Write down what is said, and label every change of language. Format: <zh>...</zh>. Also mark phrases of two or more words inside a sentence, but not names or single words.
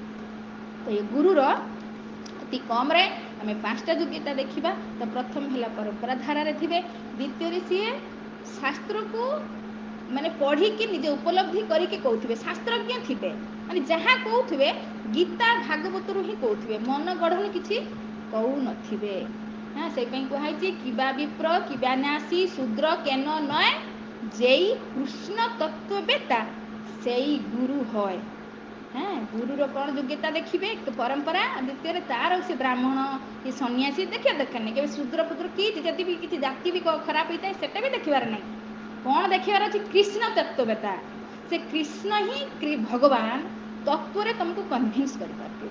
<or>ତ ଏ ଗୁରୁର ଅତି କମ୍ରେ ଆମେ 5ଟା ଯୋଗ୍ୟତା ଦେଖିବା। ତ ପ୍ରଥମ ହେଲା ପରମ୍ପରା ଧାରାରେ ଥିବେ, ଦ୍ୱିତୀୟରେ ସିଏ ଶାସ୍ତ୍ରକୁ ମାନେ ପଢ଼ିକି ନିଜେ ଉପଲବ୍ଧି କରିକି କହୁଥିବେ, ଶାସ୍ତ୍ରଜ୍ଞ ଥିବେ, ମାନେ ଯାହା କହୁଥିବେ ଗୀତା ଭାଗବତରୁ ହିଁ କହୁଥିବେ, ମନ ଗଢ଼ଣି କିଛି କହୁନଥିବେ।</or> <bn>হ্যাঁ,</bn> <or>ସେଇପାଇ କୁହାଇଛି</or> <bn>কিবা বিপ্র কিবা ন্যাসী শূদ্র কেন নয়, যেই কৃষ্ণ তত্ত্ববেতা সেই গুরু হয়।</bn> <or>ହଁ, ଗୁରୁର କ'ଣ ଯୋଗ୍ୟତା ଦେଖିବେ, ପରମ୍ପରା, ଦ୍ୱିତୀୟରେ ତାର ସେ ବ୍ରାହ୍ମଣ କି ସନ୍ନ୍ୟାସୀ ଦେଖିବା ଦରକାର ନାହିଁ, କେବେ ଶୂଦ୍ର ପୁତ୍ର କି ଯଦି ବି କିଛି ଜାତି ବି ଖରାପ ହେଇଥାଏ ସେଟା ବି ଦେଖିବାର ନାହିଁ। କ'ଣ ଦେଖିବାର ଅଛି, କୃଷ୍ଣ ତତ୍ତ୍ୱବେତା, ସେ କୃଷ୍ଣ ହିଁ ଭଗବାନ ତତ୍ତ୍ୱରେ ତୁମକୁ କନଭିନ୍ସ କରିପାରୁଥିବେ।</or>